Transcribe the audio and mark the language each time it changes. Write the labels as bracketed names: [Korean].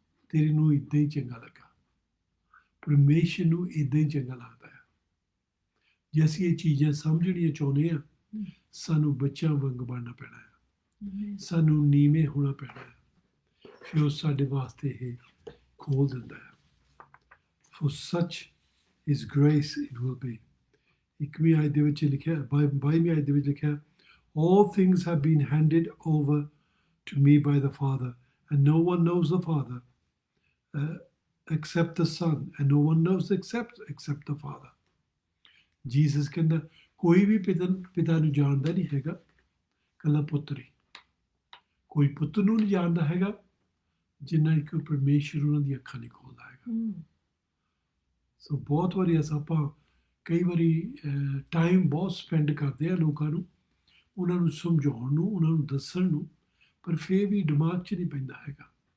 [Punjabi] ਤੇਰੇ ਨੂੰ ਇੱਦਾਂ ਹੀ ਚੰਗਾ ਲੱਗਾ, ਪਰਮੇਸ਼ਰ ਨੂੰ ਇੱਦਾਂ ਹੀ ਚੰਗਾ ਲੱਗਦਾ ਹੈ। ਜੇ ਅਸੀਂ ਇਹ ਚੀਜ਼ਾਂ ਸਮਝਣੀਆਂ ਚਾਹੁੰਦੇ ਹਾਂ, ਸਾਨੂੰ ਬੱਚਿਆਂ ਵਾਂਗ ਬਣਨਾ ਪੈਣਾ ਹੈ, ਸਾਨੂੰ ਨੀਵੇਂ ਹੋਣਾ ਪੈਣਾ ਹੈ, ਫਿਰ ਉਹ ਸਾਡੇ ਵਾਸਤੇ ਇਹ ਖੋਲ ਦਿੰਦਾ ਹੈ। [English] For such is grace it will be. [Punjabi] ਇੱਕਵੀਂ ਆਇਤ ਦੇ ਵਿੱਚ ਲਿਖਿਆ, [English] 22ਵੀਂ ਆਇਤ ਦੇ ਵਿੱਚ ਲਿਖਿਆ, all things have been handed over to me by the Father, and no one knows the Father except the Son, and no one knows except the Father. [Punjabi] Jesus ਕਹਿੰਦਾ ਕੋਈ ਵੀ ਪਿਤਾ ਨੂੰ ਜਾਣਦਾ ਨਹੀਂ ਹੈਗਾ, ਇਕੱਲਾ ਪੁੱਤਰ ਹੀ। ਕੋਈ ਪੁੱਤਰ ਨੂੰ ਨਹੀਂ ਜਾਣਦਾ ਹੈਗਾ ਜਿੰਨਾ ਕਿ ਪਰਮੇਸ਼ਰ ਉਹਨਾਂ ਦੀ ਅੱਖਾਂ ਨਹੀਂ ਖੋਲਦਾ ਹੈਗਾ। ਸੋ ਬਹੁਤ ਵਾਰੀ ਆਪਾਂ ਕਈ ਵਾਰੀ ਟਾਈਮ ਬਹੁਤ ਸਪੈਂਡ ਕਰਦੇ ਆ ਲੋਕਾਂ ਨੂੰ, ਉਹਨਾਂ ਨੂੰ ਸਮਝਾਉਣ ਨੂੰ, ਉਹਨਾਂ ਨੂੰ ਦੱਸਣ ਨੂੰ, ਪਰ ਫਿਰ ਵੀ ਦਿਮਾਗ 'ਚ ਨਹੀਂ ਪੈਂਦਾ ਹੈਗਾ।